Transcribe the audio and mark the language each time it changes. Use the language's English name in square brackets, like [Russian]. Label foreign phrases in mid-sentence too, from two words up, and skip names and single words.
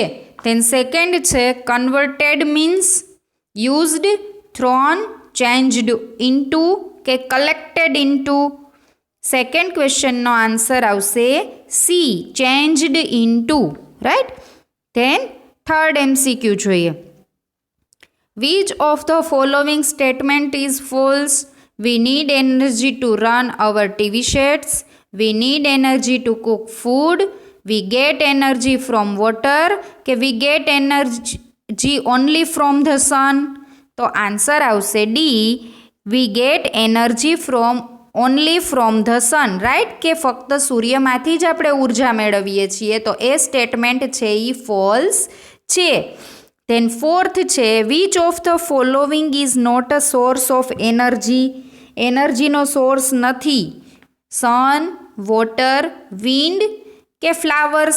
[English] then second છે, converted means used, thrown, changed into કે collected into? second questionનો answer [Gujarati] આવશે સી, [English] changed into. [Gujarati] રાઈટ. [English] then third MCQ [Gujarati] જોઈએ. [English] Which of the following statement is false? We need energy to run our TV sets. We need energy to cook food. We get energy from water. કે we get energy only from the sun? [Gujarati] તો આન્સર આવશે ડી, [English] we get energy from only from the sun. [Gujarati] રાઈટ, કે ફક્ત સૂર્યમાંથી જ આપણે ઉર્જા મેળવીએ છીએ. તો એ સ્ટેટમેન્ટ છે એ ફોલ્સ છે. [English] then fourth છે, which of the following is not a source of energy? [Gujarati] એનર્જીનો સોર્સ નથી. [English] sun, water, wind [Gujarati] કે ફ્લાવર્સ?